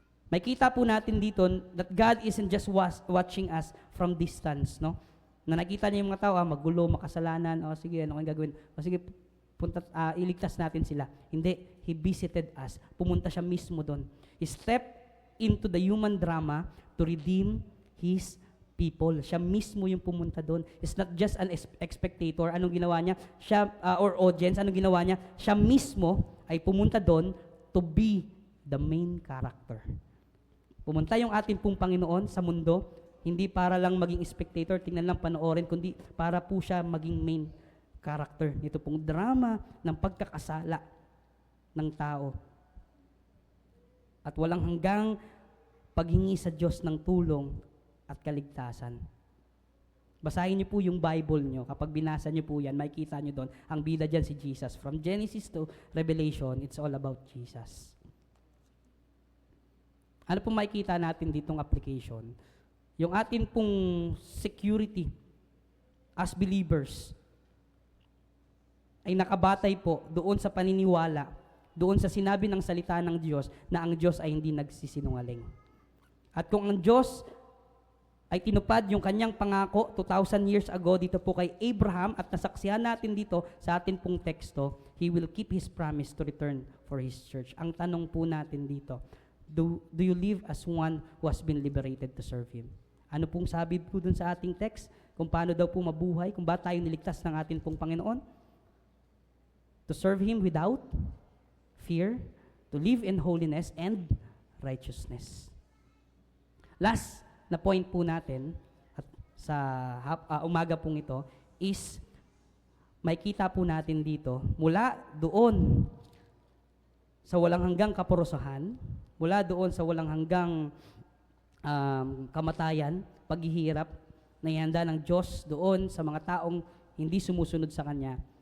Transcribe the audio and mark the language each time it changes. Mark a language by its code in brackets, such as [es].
[tl] May kita po natin dito [en] that God isn't just watching us from distance, no? [tl] Na nakita niya yung mga tao, magulo, makasalanan, o sige, ano kang gagawin? O sige, iligtas natin sila. Hindi, [en] He visited us. [tl] Pumunta siya mismo doon. [en] He stepped into the human drama to redeem His people. [tl] Siya mismo yung pumunta doon. [en] It's not just an spectator. [tl] Anong ginawa niya? Siya, or audience, anong ginawa niya? Siya mismo ay pumunta doon [en] to be the main character. [tl] Pumunta yung ating pong Panginoon sa mundo, hindi para lang maging spectator, tingnan lang panoorin, kundi para po siya maging main character. Ito pong drama ng pagkakasala ng tao. At walang hanggang paghingi sa Diyos ng tulong at kaligtasan. Basahin niyo po yung Bible niyo. Kapag binasa niyo po yan, makikita niyo doon, ang bida dyan si Jesus. [en] From Genesis to Revelation, it's all about Jesus. [tl] Ano po makikita natin ditong application? Yung atin pong security as believers ay nakabatay po doon sa paniniwala, doon sa sinabi ng salita ng Diyos na ang Diyos ay hindi nagsisinungaling. At kung ang Diyos ay tinupad yung kanyang pangako 2,000 years ago dito po kay Abraham at nasaksihan natin dito sa atin pong teksto, [en] He will keep His promise to return for His church. [tl] Ang tanong po natin dito, [en] do you live as one who has been liberated to serve Him? [tl] Ano pong sabi po dun sa ating text? Kung paano daw po mabuhay, kung ba tayo niligtas ng ating pong Panginoon? [en] To serve Him without fear, to live in holiness and righteousness. [tl] Last na point po natin at sa umaga pong ito is may kita po natin dito mula doon sa walang hanggang kapurusahan, mula doon sa walang hanggang kamatayan, paghihirap na ihanda ng Diyos doon sa mga taong hindi sumusunod sa Kanya.